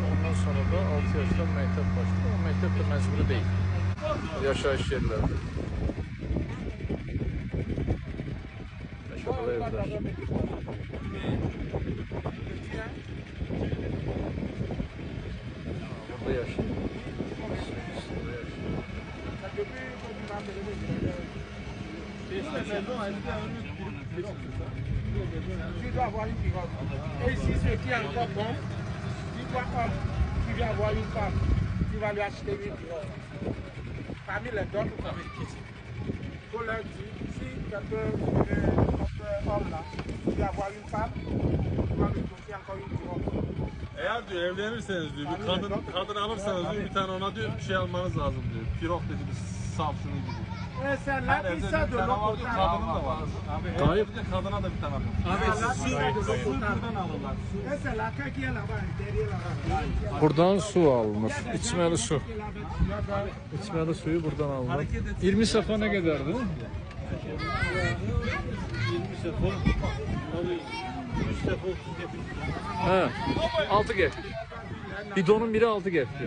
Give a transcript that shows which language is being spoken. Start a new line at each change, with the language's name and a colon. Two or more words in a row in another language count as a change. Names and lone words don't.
Turkish: Ondan sonra da 6 yaşta mektep başlıyor. O mektep de mecbur değil. Yaşayış yerleri. Yaşadığı evler. Burada yaşıyor.
French: Tu dois avoir une pirogue. Et si ce qui est encore bon, tu dois comme tu viens avoir une femme, tu vas lui acheter une pirogue. Parmi les d'autres, il faut leur dire, si quelqu'un homme là, tu viens avoir une femme, tu vas lui confier encore une pirogue.
Turkish: Eğer diyor evlenirseniz diyor bir kadın alırsanız diyor bir tane ona diyor bir şey almanız lazım diyor. Pirok dediğimiz Samsun'u gibi.
French: C'est là qui sort de l'eau potable.
Turkish: Kadının da var. Abi kadına da bir tane alın.
French: Et c'est la queue qui est là-bas, derrière là-bas.
Turkish: Buradan su alınır. İçmeli su. İçmeli suyu buradan alınır. 20 sefa ne kadardı? 20 sefer alıyor. 3 sefer 30 He. 6 gef. Bidonun biri 6 gef yani.